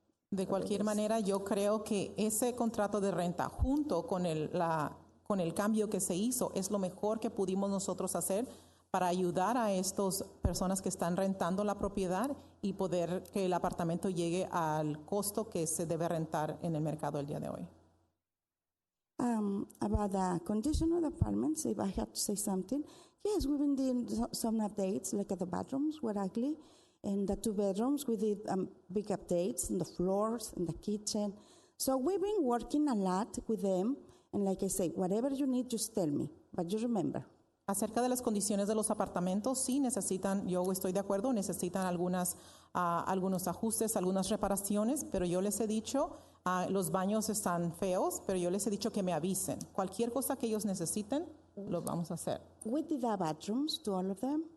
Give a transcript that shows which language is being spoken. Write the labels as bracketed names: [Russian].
[Spanish] De cualquier manera, yo creo que ese contrato de renta junto con el cambio que se hizo es lo mejor que pudimos nosotros hacer para ayudar a estas personas que están rentando la propiedad y poder que el apartamento llegue al costo que se debe rentar en el mercado el día de hoy. [English] About the condition of the apartments, if I have to say something, yes, we've been doing some updates, like the bathrooms were ugly, and the 2 bedrooms, we did big updates in the floors, in the kitchen. So we've been working a lot with them, and like I say, whatever you need, just tell me, but you remember. [Spanish] Acerca de las condiciones de los apartamentos, sí necesitan, yo estoy de acuerdo, necesitan algunos ajustes, algunas reparaciones, pero yo les he dicho, los baños están feos, pero yo les he dicho que me avisen. Cualquier cosa que ellos necesiten, lo vamos a hacer. [English] We did the bathrooms to all of them.